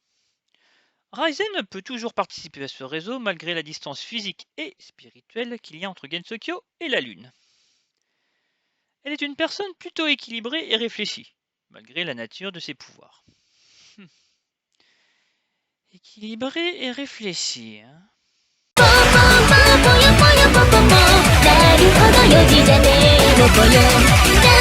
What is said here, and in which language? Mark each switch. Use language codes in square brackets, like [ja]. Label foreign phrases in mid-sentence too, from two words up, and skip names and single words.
[fr] Ryzen peut toujours participer à ce réseau malgré la distance physique et spirituelle qu'il y a entre Gensokyo et la Lune. Elle est une personne plutôt équilibrée et réfléchie, malgré la nature de ses pouvoirs. Équilibrée et réfléchie, hein. [ja] ぽよぽよぽぽぽなるほど4時じゃねえのぽよ